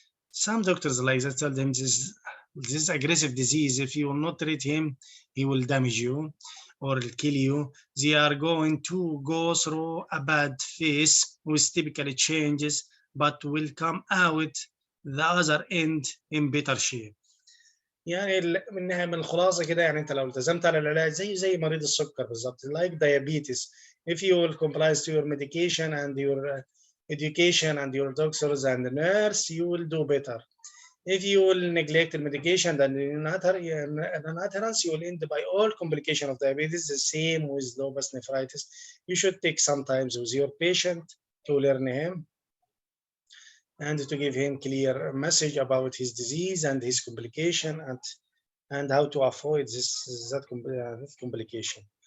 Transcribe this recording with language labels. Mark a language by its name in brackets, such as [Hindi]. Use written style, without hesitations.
[English] Some doctors like that tell them this aggressive disease, if you will not treat him, he will damage you or kill you. They are going to go through a bad phase with typical changes, but will come out the other end in better shape. [Arabic] يعني من الخلاصه كده، يعني انت لو التزمت على العلاج زي مريض السكر بالظبط، [English] like diabetes. If you will comply to your medication and your education and your doctors and the nurse, you will do better. If you will neglect the medication and non-adherence, you will end by all complication of diabetes. The same with lupus nephritis. You should take some time with your patient to learn him and to give him clear message about his disease and his complication and how to avoid that complication.